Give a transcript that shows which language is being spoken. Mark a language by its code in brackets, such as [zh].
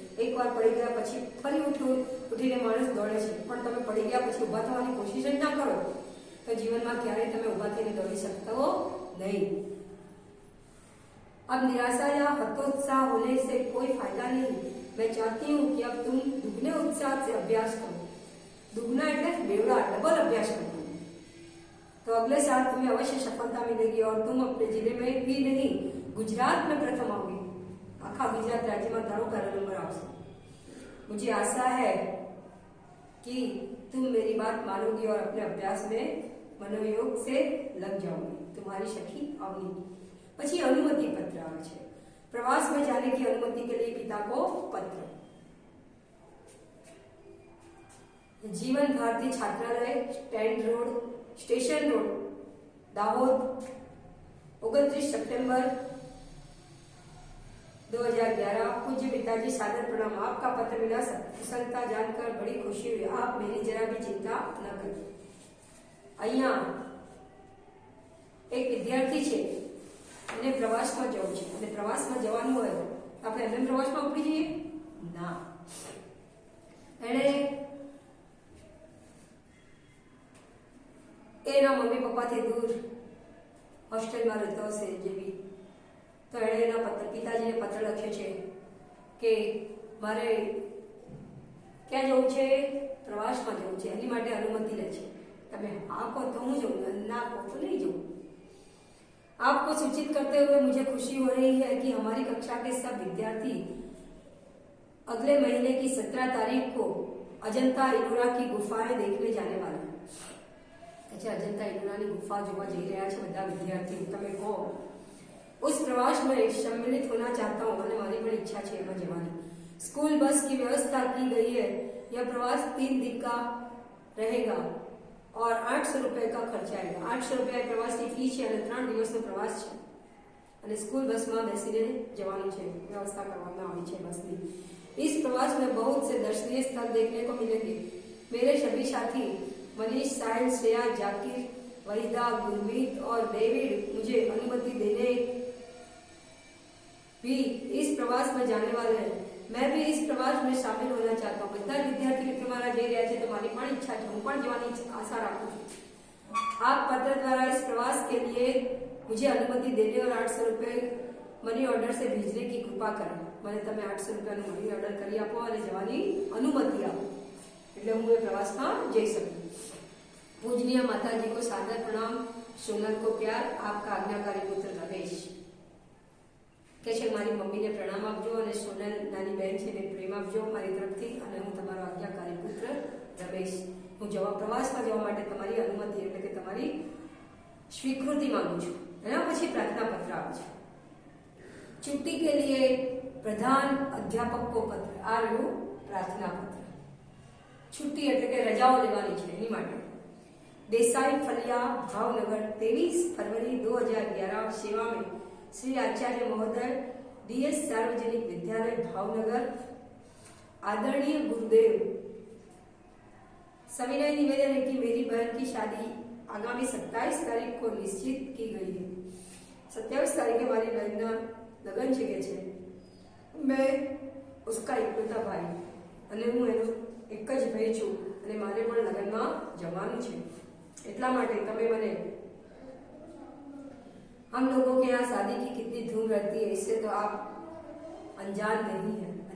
[gu] એકવાર પડી ગયા પછી ફરી ઉઠીને માણસ દોડે છે, પણ તમે પડી ગયા પછી ઊભા થવાની કોશિશ જ ના કરો તો જીવનમાં ક્યારેય તમે ઊભા થઈને દોડી શકતા नहीं। [hi] अब निराशा या हतोत्साह होने से कोई फायदा नहीं। मैं चाहती हूँ कि अब तुम दुगने उत्साह से अभ्यास करो। दुगना [gu] એટલે બેવડા, [hi] डबल अभ्यास करो तो अगले साल तुम्हें अवश्य सफलता मिलेगी और तुम अपने जिले में भी नहीं गुजरात में प्रथम आओगे। [gu] आखा गुजरात राज्य में तारो पहला नंबर आवશે। [hi] मुझे आशा है कि तुम मेरी बात मानोगी और अपने अभ्यास में मनोयोग से लग जाओगी। तुम्हारी सखी अवनी। [gu] પછી अनुमति पत्र આવે છે। [hi] प्रवास में जाने की अनुमति के लिए पिता को पत्र। जीवन भारती छात्रालय स्टेशन रोड दाहोद 29 सितंबर 2011। पूज्य पिताजी सादर प्रणाम। आपका पत्र मिला, कुशलता जानकर बड़ी खुशी हुई। आप मेरी जरा भी चिंता न करें। [gu] અહીંયા એક વિદ્યાર્થી છે એને પ્રવાસમાં જવું છે અને પ્રવાસમાં જવાનું હોય તો આપણે એમને પ્રવાસમાં ઉપડી જઈએ ના. એણે એના મમ્મી પપ્પાથી દૂર હોસ્ટેલમાં રહેતો હશે જેવી, તો એણે એના પિતાજીને પત્ર લખ્યો છે કે મારે ક્યાં જવું છે, પ્રવાસમાં જવું છે, એની માટે અનુમતિ લે છે. તમે હા કહો તો હું जाऊँ, ना કહો [hi] तो नहीं जाऊँ. आपको सूचित करते हुए मुझे खुशी हो रही है कि हमारी कक्षा के सब विद्यार्थी अगले महीने की 17 तारीख को अजंता इलोरा की गुफाएं देखने जाने वाले हैं. अच्छा, अजंता इलोरा की गुफा [gu] જોવા જઈ રહ્યા છે બધા વિદ્યાર્થીઓ. તમે કહો [hi] उस प्रवास में सम्मिलित होना चाहता हूँ [gu] અને મારી પણ ઈચ્છા છે એમાં જવાની. [hi] स्कूल बस की व्यवस्था की गई है. यह प्रवास 3 दिन का रहेगा और 800 रुपये का खर्च आएगा. 800 रुपया प्रवास की फी [gu] છે અને 3 દિવસનો પ્રવાસ છે અને स्कूल बस में બેસીને જવાનું છે. વ્યવસ્થા કરવામાં આવી છે બસની. [hi] इस प्रवास में बहुत से दर्शनीय स्थल देखने को मिलेंगे. मेरे सभी साथी मनीष, साहिल, श्रेया, जाकिर, वहीदा, गुरमीत और डेविड मुझे अनुमति देने भी इस प्रवास में जाने वाले हैं. मैं भी इस प्रवास में शामिल होना चाहता हूँ. [gu] બધા વિદ્યાર્થી મિત્રો મારા જઈ રહ્યા છે તો મારી પણ ઈચ્છા છે, હું પણ જવાની આશા રાખું છું. [hi] आप पत्र द्वारा इस प्रवास के लिए मुझे अनुमति देने और 800 रुपये मनी ऑर्डर से भेजने की कृपा करें. [gu] મને તમે 800 રૂપિયાનું મની ઓર્ડર કરી આપો અને જવાની અનુમતિ આપો એટલે હું એ પ્રવાસમાં જઈ શકું. [hi] पूजनीय माताजी को सादर प्रणाम. सोनल को प्यार. आपका आज्ञाकारी पुत्र रमेश. [gu] કે છે મારી મમ્મીને પ્રણામ આપજો અને સોનલ નાની બહેન છે એને પ્રેમ આપજો મારી તરફથી અને હું તમારો આજ્ઞાકારી પુત્ર રમેશ. હું પ્રવાસમાં જવા માટે તમારી અનુમતિ એટલે કે તમારી સ્વીકૃતિ માંગુ છું. એના પછી પ્રાર્થના પત્ર આવે છે. [hi] छुट्टी के लिए प्रधान अध्यापक को पत्र. [gu] આ રહ્યું પ્રાર્થના પત્ર. છુટ્ટી એટલે કે રજાઓ લેવાની છે એની માટે. [hi] देसाई फलिया भावनगर 23 फरवरी 2011. सेवा में श्री आचार्य महोदय, डीएस सार्वजनिक विद्यालय भावनगर. आदरणीय गुरुदेव, सविनय निवेदन है कि मेरी बहन की शादी आगामी 27 तारीख को निश्चित की गई है. [gu] 27 तारीखे મારી બહેનના લગ્ન છે કે છે. [hi] मैं उसका इकलौता भाई [gu] અને હું એનો એક જ ભાઈ છું અને મારે પણ લગ્નમાં જવાનું છે. એટલા માટે તમે મને [hi] हम लोगों के यहाँ शादी की कितनी धूम रहती है इससे तो आप अनजान नहीं है.